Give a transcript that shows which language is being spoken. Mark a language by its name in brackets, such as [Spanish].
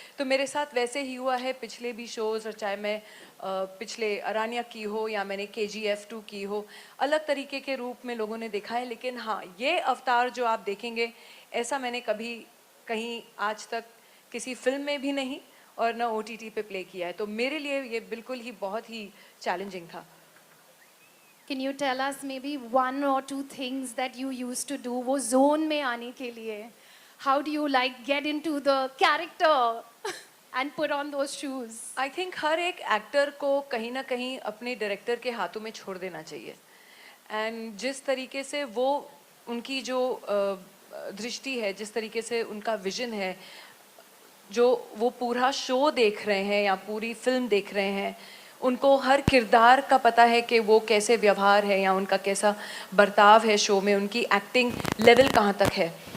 [Hindi] तो मेरे साथ वैसे ही हुआ है पिछले भी शोज़ और चाहे मैं पिछले अरानिया की हो या मैंने KGF 2 की हो, अलग तरीके के रूप में लोगों ने देखा है. लेकिन हाँ, ये अवतार जो आप देखेंगे ऐसा मैंने कभी कहीं आज तक किसी फिल्म में भी नहीं और ना OTT पे प्ले किया है. तो मेरे लिए ये बिल्कुल ही बहुत ही चैलेंजिंग था. [English] Can you tell us maybe 1 or 2 things that you used to do [Hindi] वो zone में आने के लिए? [English] How do you like get into the character and put on those shoes? I think [Hindi] हर एक एक्टर को कहीं ना कहीं अपने डायरेक्टर के हाथों में छोड़ देना चाहिए. एंड जिस तरीके से वो उनकी जो दृष्टि है, जिस तरीके से उनका विजन है, जो वो पूरा शो देख रहे हैं या पूरी फिल्म देख रहे हैं, उनको हर किरदार का पता है कि वो कैसे व्यवहार है या उनका कैसा बर्ताव है शो में, उनकी एक्टिंग लेवल कहाँ तक है.